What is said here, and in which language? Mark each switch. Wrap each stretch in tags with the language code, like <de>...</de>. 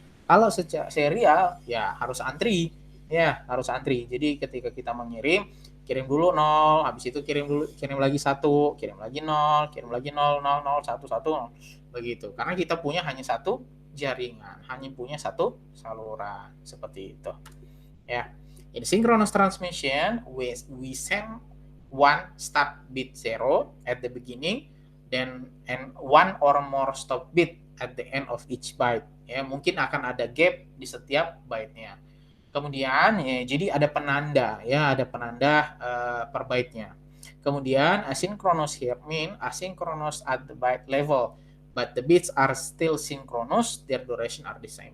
<id>Kalau secara serial ya harus antri. Ya, harus antri. Jadi ketika kita mengirim, kirim dulu 0, habis itu kirim lagi 1, kirim lagi 0, kirim lagi 0, 0, 0, 1, 1, begitu. Karena kita punya hanya satu jaringan, hanya punya satu saluran, seperti itu. Ya.</id> <en>In synchronous transmission, we send one start bit 0 at the beginning, then and one or more stop bit at the end of each byte.</en> <id>Ya, mungkin akan ada gap di setiap byte-nya. Kemudian ya, jadi ada penanda ya, ada penanda per byte-nya.</id> <en>Kemudian asynchronous here mean asynchronous at the byte level, but the bits are still synchronous, their duration are the same.</en>